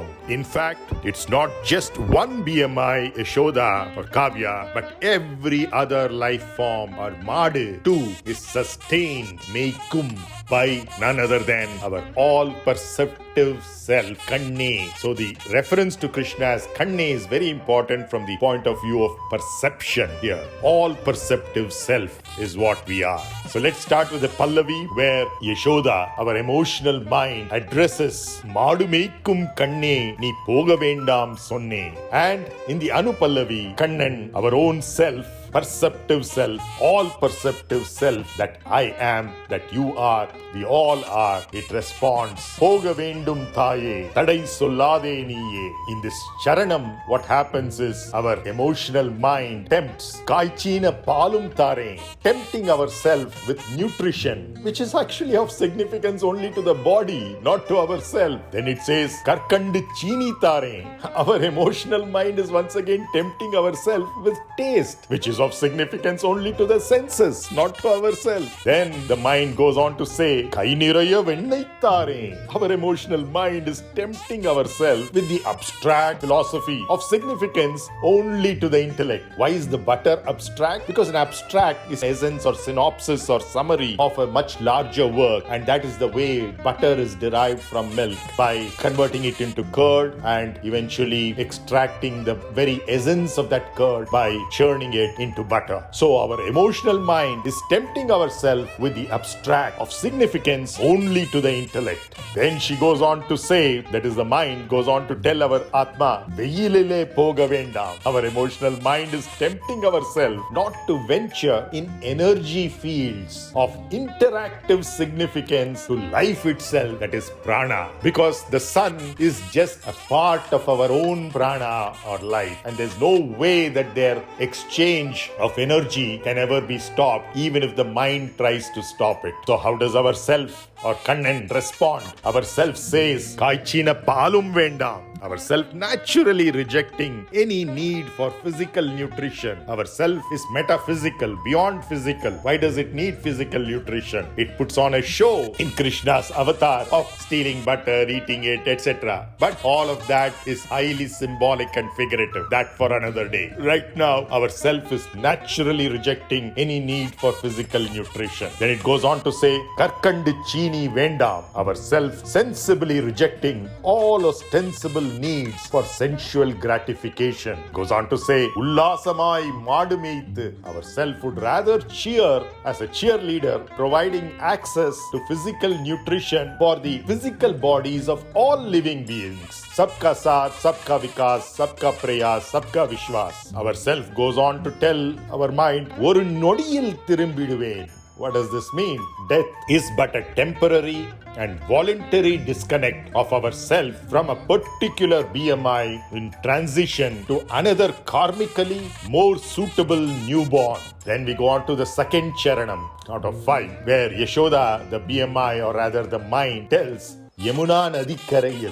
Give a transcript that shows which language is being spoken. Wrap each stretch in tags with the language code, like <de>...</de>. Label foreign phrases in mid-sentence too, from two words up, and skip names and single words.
<en>In fact, it's not just one BMI, Yaśōdā or Kāvyā, but every other life form or māḍu too is sustained, méikkum, by none other than our all-perceptive self, kaṇṇé. So the reference to Krishna as kaṇṇé is very important from the point of view of perception here. All-perceptive self is what we are. So let's start with the Pallavi, where Yaśōdā, our emotional mind, addresses</en> <ta>மாடு மேய்க்கும் கண்ணே நீ போக வேண்டாம் சொன்னேன்.</ta> <en>And in the Anupallavi, Kaṇṇan, our own self, perceptive self, all perceptive self, that I am, that you are, we all are, it responds,</en> <ta>போக வேண்டும் தாயே, தடை சொல்லாதே நீயே.</ta> <en>In this charanam, what happens is our emotional mind tempts,</en> <ta>காய்ச்சீன பாலும் தாரேன்,</ta> <en>tempting ourselves with nutrition, which is actually of significance only to the body, not to ourselves. Then it says,</en> <ta>கற்கண்டு சீனி தாரேன்.</ta> <en>Our emotional mind is once again tempting ourselves with taste, which is is of significance only to the senses, not to ourselves. Then the mind goes on to say,</en> <ta>"கை நிறைய வெண்ணெய் தாரேன்."</ta> <en>Our emotional mind is tempting ourselves with the abstract philosophy of significance only to the intellect. Why is the butter abstract? Because an abstract is essence or synopsis or summary of a much larger work, and that is the way butter is derived from milk, by converting it into curd and eventually extracting the very essence of that curd by churning it into butter. So our emotional mind is tempting ourselves with the abstract of significance only to the intellect. Then she goes on to say, that is the mind goes on to tell our Atma,</en> <ta>"வெயிலிலே போக வேண்டாம்."</ta> <en>Our emotional mind is tempting ourselves not to venture in energy fields of interactive significance to life itself, that is prana, because the sun is just a part of our own prana or life, and there's no way that their exchange of energy can ever be stopped, even if the mind tries to stop it. So how does our self or kaṇṇé respond? Our self says,</en> <ta>"காய்ச்சின பாலும் வேண்டாம்."</ta> <en>Our self naturally rejecting any need for physical nutrition. Our self is metaphysical, beyond physical. Why does it need physical nutrition? It puts on a show in Krishna's avatar of stealing butter, eating it, etc. But all of that is highly symbolic and figurative. That for another day. Right now, our self is naturally rejecting any need for physical nutrition. Then it goes on to say,</en> <ta>"கற்கண்டு சீனி வேண்டாம்."</ta> <en>Our self sensibly rejecting all ostensible needs for sensual gratification. Goes on to say,</en> <ta>"உல்லாசமாய் மாடு மேய்த்து."</ta> <en>Our self would rather cheer as a cheerleader, providing access to physical nutrition for the physical bodies of all living beings.</en> <hi>सबका साथ, सबका विकास, सबका प्रयास, सबका विश्वास.</hi> <en>Our self goes on to tell our mind,</en> <ta>"ஒரு நொடியில் திரும்பிடுவேன்."</ta> <en>What does this mean? Death is but a temporary and voluntary disconnect of ourself from a particular BMI in transition to another karmically more suitable newborn. Then we go on to the second charanam out of 5, where Yaśōdā, the BMI, or rather the mind, tells Yamuna</en> <ta>நதி கரையில்.</ta>